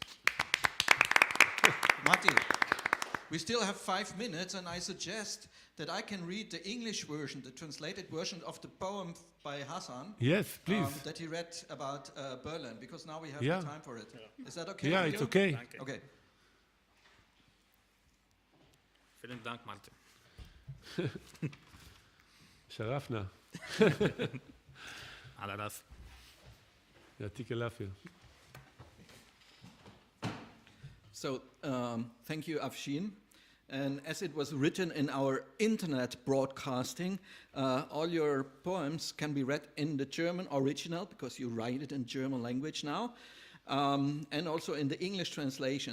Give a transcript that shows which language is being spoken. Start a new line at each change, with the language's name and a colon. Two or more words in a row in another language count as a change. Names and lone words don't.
English: Mati, we still have 5 minutes, and I suggest that I can read the English version, the translated version of the poem by Hasan. Yes, please. That he read about Berlin, because now we have Yeah. the time for it. Yeah. Is that okay? Yeah, with it's you? okay. Danke. Okay.
German: Vielen Dank, Martin.
Arabic: Sharafna. على راسي. يعطيك العافية.
English: So, thank you, Afshin. And as it was written in our internet broadcasting, all your poems can be read in the German original, because you write it in German language now, and also in the English translation.